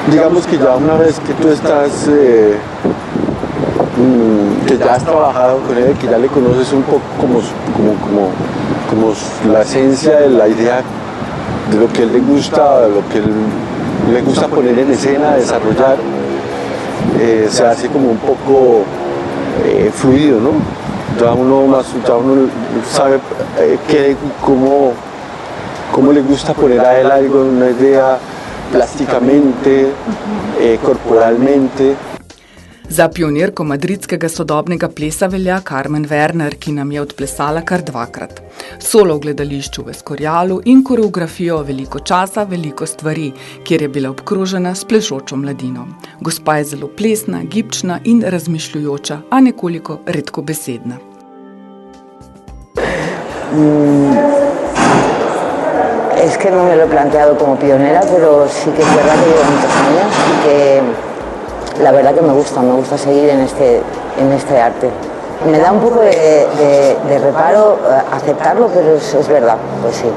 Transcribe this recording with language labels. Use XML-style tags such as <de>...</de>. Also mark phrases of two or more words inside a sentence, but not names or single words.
<es>digamos que ya una vez que tú estás, que ya has trabajado con él, que ya le conoces un poco como la esencia de la idea de lo que él le gusta, de lo que él le gusta poner en escena, desarrollar, se hace como un poco fluido, ¿no? Ya uno sabe cómo le gusta poner a él algo, una idea plásticamente, corporalmente.</es> <sl>Za pionirko madridskega sodobnega plesa velja Carmen Werner, ki nam je odplesala kar dvakrat. Solo v gledališču v Escorialu in koreografijo Veliko časa, veliko stvari, kjer je bila obkrožena s plešočo mladino. Gospa je zelo plesna, gibčna in razmišljujoča, a nekoliko redkobesedna.</sl> <es>Es que no me lo he planteado como pionera, pero sí que es verdad que llevo muchos años y que la verdad que me gusta seguir en este arte. Me da un poco de reparo aceptarlo, pero es verdad, pues sí.</es>